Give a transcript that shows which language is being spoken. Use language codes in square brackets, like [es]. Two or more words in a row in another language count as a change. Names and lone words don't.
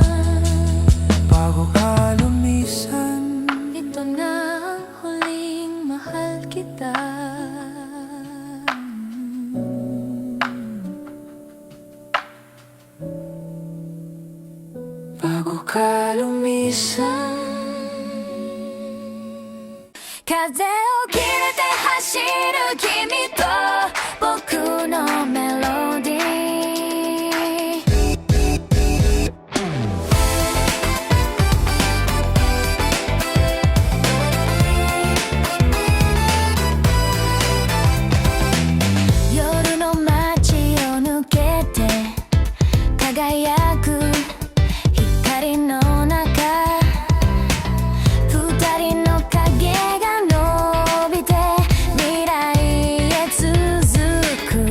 [tl] Bago ka lumisan, Ito na ang huling mahal kita. bago ka lumisan. [ja] 風を切れて走る君と僕のメロディー。夜の街を抜けて輝く光の中、二人の影が伸びて未来へ続く。